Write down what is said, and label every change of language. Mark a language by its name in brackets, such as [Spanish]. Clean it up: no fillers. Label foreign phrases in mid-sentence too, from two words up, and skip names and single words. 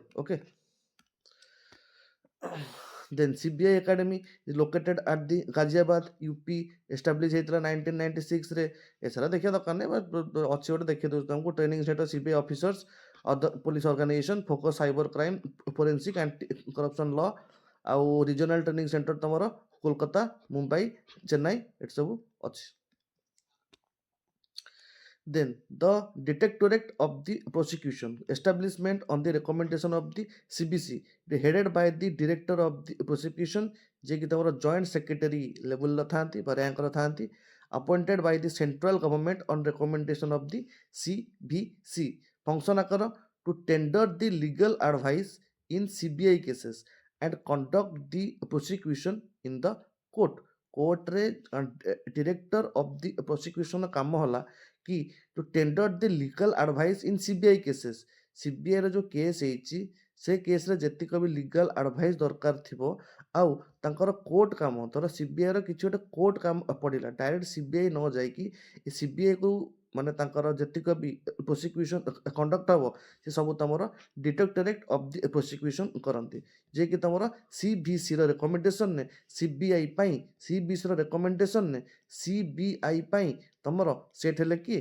[English] okay, then CBI academy is located at the Ghaziabad UP, establish [Odia] ହେଇଥିଲା 1996ରେ। ଏସାରା ଦେଖିବା ଦରକାର ନାହିଁ, ଅଛି ଗୋଟେ ଦେଖେଇ ଦେଉଛି ତମକୁ। [English] training center CBI officers, other police organization, focus cyber crime, forensic anti corruption law. [Odia] ଆଉ [English] regional training center [Odia] ତମର କୋଲକାତା, ମୁମ୍ବାଇ, ଚେନ୍ନାଇ ଏଠି ସବୁ ଅଛି। [English] Then the Directorate of the Prosecution, establishment on the recommendation of the CBC, headed by the Director of the Prosecution, [Odia] ଯିଏକି ତମର [English] joint secretary [Odia] ଲେଭେଲର ଥାନ୍ତି ବା ରାଙ୍କର ଥାନ୍ତି, [English] appointed by the central government on recommendation of the CBC। function are to tender the legal advice in CBI cases and conduct the prosecution in the court। କୋର୍ଟରେ director of the prosecution [Odia] କାମ ହେଲା କି [English] to tender the legal advice in CBI cases. [Odia] CBIର ଯେଉଁ କେସ୍ ହେଇଛି ସେ କେସ୍ରେ ଯେତିକ ବି [English] legal advice [Odia] ଦରକାର ଥିବ, ଆଉ ତାଙ୍କର କୋର୍ଟ କାମ, ଧର CBIର କିଛି ଗୋଟେ କୋର୍ଟ କାମ ପଡ଼ିଲା, ଡାଇରେକ୍ଟ CBI ନ ଯାଇକି CBIକୁ ମାନେ ତାଙ୍କର ଯେତିକ ବି [English] prosecution conduct [Odia] ହେବ ସେ ସବୁ ତମର [English] directorate of the prosecution [Odia] କରନ୍ତି, ଯିଏକି ତମର CBCର ରେକମେଣ୍ଡେସନରେ CBI ପାଇଁ, CBCର ରେକମେଣ୍ଡେସନରେ CBI ପାଇଁ ତମର ସେଟ୍ ହେଲେ କିଏ?